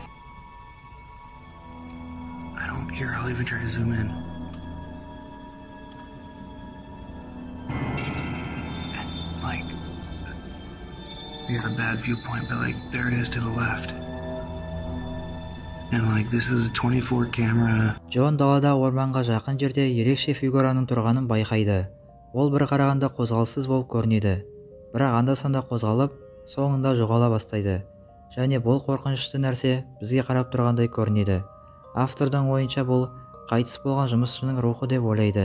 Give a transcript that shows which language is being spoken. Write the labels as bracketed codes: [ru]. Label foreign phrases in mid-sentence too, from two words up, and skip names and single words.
[en] I don't care, I'll even try to zoom in. And, like, we got a bad viewpoint, but, like, there it is to the left. And, like, this is a 24 camera. [kk] Джон далада орманға жақын жерде ерекше фигураның тұрғанын байқайды. Ол бір қарағанда қозғалыссыз болып көрінеді. Бірақ анда-санда қозғалып, соңында жоғала бастайды. Және бұл қорқынышты нәрсе бізге қарап тұрғандай көрінеді. Автордың ойынша бұл қайтыс болған жұмысшының рухы деп ойлайды.